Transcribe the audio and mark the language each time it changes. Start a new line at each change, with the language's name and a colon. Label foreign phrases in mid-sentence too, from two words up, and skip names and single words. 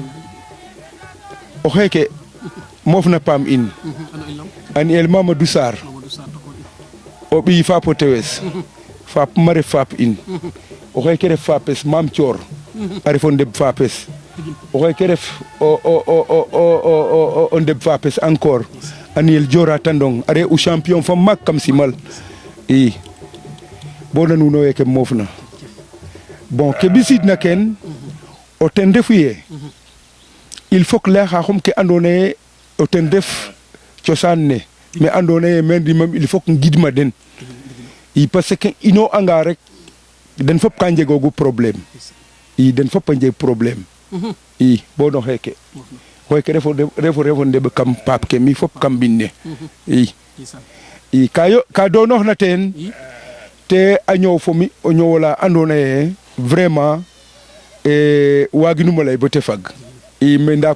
Serer: o xeeke moof na paam in an el Mamadou Sarr o ɓiy faap o tewes faap ma ref faap in o xeeke ref faapes Mame Thior a ref o ndeɓ faapes o xeeke ref o ndeɓ faapes encore Aniel Diora Tandong are u champion fa maak kam simal bo nanuno weeke moofna bon ke ɓisiidna keen o ten refu yee
French: il faut que
Serer: laya xaxum ke andoona yee o ten ref cosaan ne me andoona yee men rimam
French: il faut que
Serer: ngidma den
French: parce que
Serer: ino anga rek den fop ka njegoogu problème den fop a njeg problème bo no xeeke xoyke refo ndeɓ kam paap ke mi fop kam mbin ne ka doonooxna teen te a ñoow fo mi o ñoowola andoona yee vraiment waaginum o lay bo te fag mais ndaa